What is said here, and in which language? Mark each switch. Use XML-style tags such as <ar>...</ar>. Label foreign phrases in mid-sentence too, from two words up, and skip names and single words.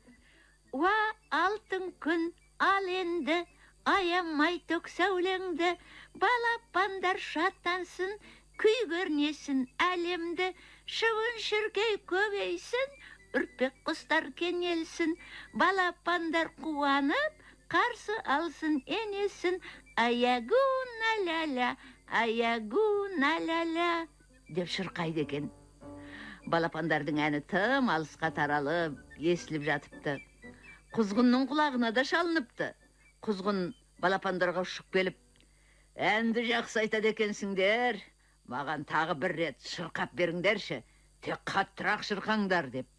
<kk>«Уа, алтын күн, ал енді, аямай төк сәулеңді, балапандар шаттансын, күй көрнесін әлемді, шыбын-шіркей көбейсін, үрпек құстар кенелсін, балапандар қуанып, қарсы алсын енесін, аягу-на-ля-ля, аягу-на-ля-ля» деп шырқайды екен. Балапандардың әні тым алысқа таралып, естіліп жатыпты. Құзғынның құлағына да шалыныпты. Құзғын балапандарға ұшып келіп: «Әнді жақсы айтады екенсіңдер, маған тағы бір рет шырқап беріңдерші, тек қаттырақ шырқаңдар» депті.</kk>